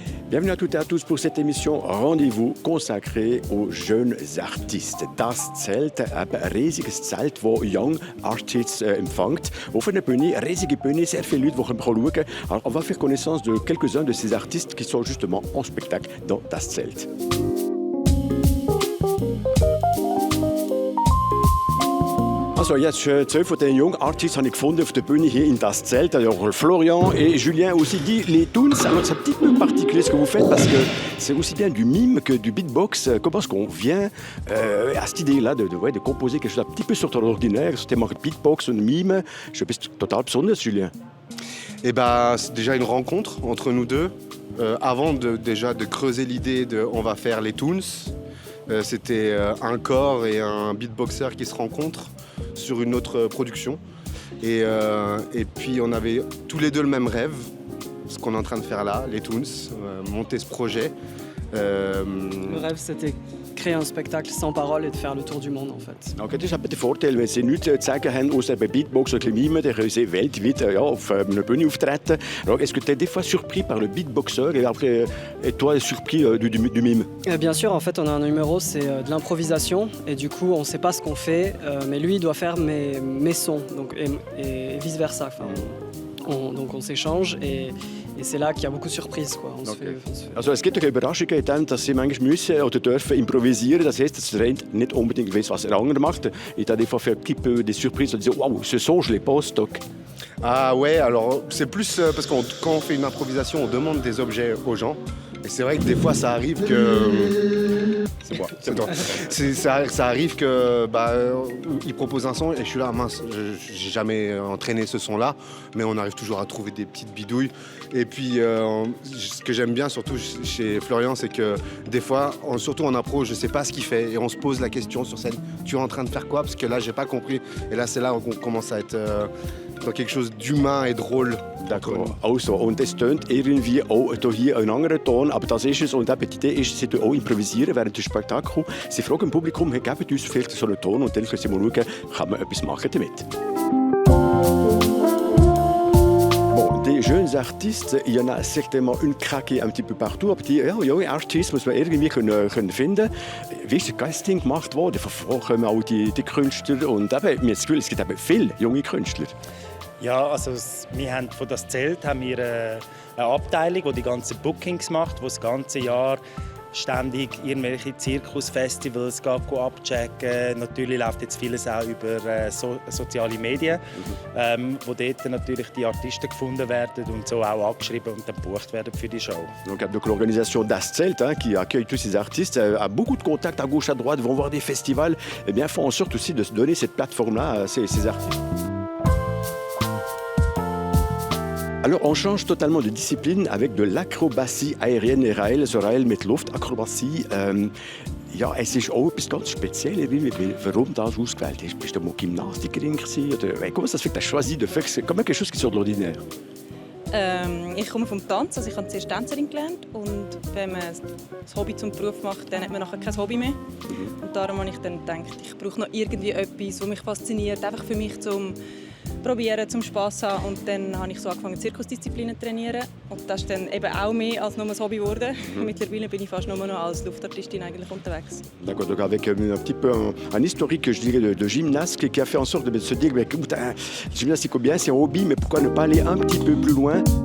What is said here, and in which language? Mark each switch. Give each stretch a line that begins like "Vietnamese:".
French: Bienvenue à toutes et à tous pour cette émission Rendez-vous consacrée aux jeunes artistes.
German: Das Zelt, ein riesiges Zelt, das Young Artists empfängt. Auf einer Bühne, eine riesige Bühne, sehr viele Leute, die schauen können.
French: Alors, on va faire connaissance de quelques-uns de ces artistes qui sont justement en spectacle dans Das Zelt.
German: Also jetzt 12 von den jungen Artists habe ich gefunden auf der Bühne hier in Das Zelt.
French: Alors Florian et Julien aussi dit les Toons. Alors c'est un petit peu particulier ce que vous faites parce que c'est aussi bien du mime que du beatbox. Comment est-ce qu'on vient à cette idée-là de composer quelque chose un petit peu sur l'ordinaire, c'était mal
German: Beatbox und Mime.
French: Je sais
German: total besonders,
French: Julien. Eh ben, c'est déjà une rencontre entre nous deux. Avant de creuser l'idée de on va faire les Toons, c'était un corps et un beatboxer qui se rencontrent sur une autre production. Et puis on avait tous les deux le même rêve, ce qu'on est en train de faire là, les Toons, monter ce projet. Le rêve, c'était créer un spectacle sans parole et de faire le tour du monde en fait.
German: Okay, das ist aber der Vorteil, wenn sie nichts zu sagen haben, außer bei Beatbox oder Mime, dann können sie weltweit auf einer Bühne auftreten.
French: Alors, est-ce que tu es des fois surpris par le beatboxer et après, et toi surpris du mime? Bien sûr, en fait, on a un numéro, c'est de l'improvisation et du coup, on ne sait pas ce qu'on fait, mais lui, il doit faire mes sons, donc, et vice versa. Enfin, donc on s'échange et c'est là qu'il y a beaucoup de surprises. Quoi. On se fait...
German: Also es gibt auch Überraschungen, dann, dass sie manchmal müssen oder dürfen improvisieren. Das heisst, dass der nicht unbedingt weiß, was der andere macht.
French: Et t'as des fois fait un petit peu des surprises. On dit waouh, ce son je l'ai pas au stock. Ah ouais, alors c'est plus parce que quand on fait une improvisation, on demande des objets aux gens. Et c'est vrai que des fois ça arrive que... Ça arrive que il propose un son et je suis là, mince, j'ai jamais entraîné ce son-là, mais on arrive toujours à trouver des petites bidouilles. Et puis ce que j'aime bien surtout chez Florian, c'est que des fois, surtout en impro, je sais pas ce qu'il fait et on se pose la question sur scène, tu es en train de faire quoi? Parce que là, j'ai pas compris. Et là, c'est là qu'on commence à être dans quelque chose d'humain et drôle. D'accord.
German: Also, und es tönt irgendwie auch hier ein anderer Ton, aber das ist es. Und eben die Idee ist, sie auch improvisieren während des Spektakels. Sie fragen im Publikum, hey, gebt uns vielleicht so einen Ton und dann können sie mal schauen, kann man etwas machen damit.
French: Bon, des jeunes artistes, il y en a certainement une craquée un petit peu partout,
German: aber die junge Artistes muss man irgendwie können finden. Wie ist das Casting gemacht worden? Von kommen auch die Künstler und eben, mir das Gefühl, es gibt eben viele junge Künstler. Ja, also wir haben von das Zelt haben wir eine Abteilung, die die ganzen Bookings macht, die das ganze Jahr ständig irgendwelche Zirkusfestivals abchecken. Natürlich läuft jetzt vieles auch über soziale Medien, wo dort natürlich die Artisten gefunden werden und so auch angeschrieben und dann gebucht werden für die Show.
French: Donc l'organisation Das Zelt, qui accueille tous ces artistes, a beaucoup de contacts à gauche, à droite, vont voir des festivals, et bien font en sorte aussi de se donner cette plateforme-là à ces artistes. Alors, on change totalement de discipline avec de l'acrobatie aérienne.
German: Rahel mit Luftakrobatie. Ja, es ist auch etwas ganz Spezielles. Warum das ausgewählt hast? Bist du mal Gymnastikerin gewesen?
French: Oder comment ça se fait que tu as choisi de faire comme quelque chose qui sort de l'ordinaire?
German: Ich komme vom Tanz, also ich habe zuerst Tänzerin gelernt und wenn man das Hobby zum Beruf macht, dann hat man nachher kein Hobby mehr. Und darum habe ich dann gedacht, ich brauche noch irgendwie etwas, was mich fasziniert, einfach für mich zum Probieren, zum Spass haben. Und dann habe ich so angefangen, Zirkusdisziplinen zu trainieren. Und das ist dann eben auch mehr als nur ein Hobby geworden. Mittlerweile bin ich fast nur noch als Luftartistin eigentlich unterwegs.
French: D'accord, donc avec un petit peu un historique, je dirais, de gymnaste qui a fait en sorte de se dire, écoute, gymnastique bien, c'est un hobby, mais pourquoi ne pas aller un petit peu plus loin?